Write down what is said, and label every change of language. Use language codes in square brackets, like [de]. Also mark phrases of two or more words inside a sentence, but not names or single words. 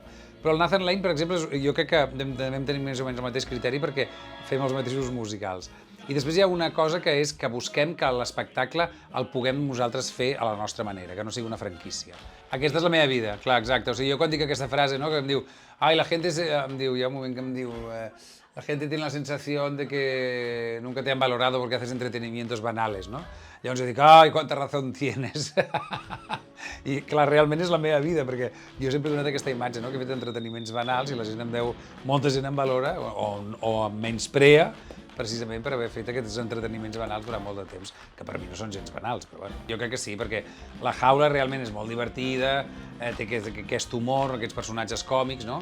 [ca] Bueno, però el Nathan Lane, per exemple, jo crec que vam tenir més o menys el mateix criteri perquè fem els mateixos musicals. I després hi ha una cosa que és que busquem que l'espectacle el puguem nosaltres fer a la nostra manera, que no sigui una franquícia. Aquesta és la meva vida, clar, exacte. O sigui, jo quan dic aquesta frase, no, que em diu, ai, [es] la gente, [ca] em diu, hi ha un moment que em diu, [es] la gente tiene la sensación de que nunca te han valorado porque haces entretenimientos banales, [ca] no? Llavors jo dic, ai, quanta [es] razón tienes. [ca] I clar, realment és la meva vida, perquè jo sempre he donat aquesta imatge, no? Que he fet entreteniments banals i la gent em veu, molta gent em valora o em menysprea, precisament per haver fet aquests entreteniments banals durant molt de temps, que per mi no són gens banals, però bueno, jo crec que sí, perquè la jaula realment és molt divertida, té aquest humor, aquests personatges còmics, no?